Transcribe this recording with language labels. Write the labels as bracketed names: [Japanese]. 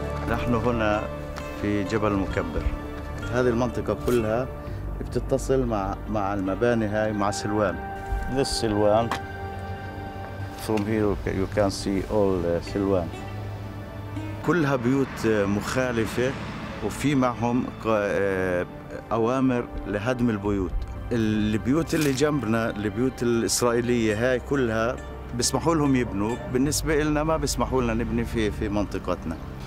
[Arabic] نحن هنا في جبل المكبر. هذه المنطقة كلها بتتصل مع المباني هاي مع سلوان. [English] This سلوان. From here you can see all سلوان. [Arabic] كلها بيوت مخالفة وفي معهم أوامر لهدم البيوت. البيوت اللي جنبنا البيوت الإسرائيلية هاي كلها بيسمحوا لهم يبنوا، بالنسبة لنا ما بيسمحوا لنا نبني في منطقتنا.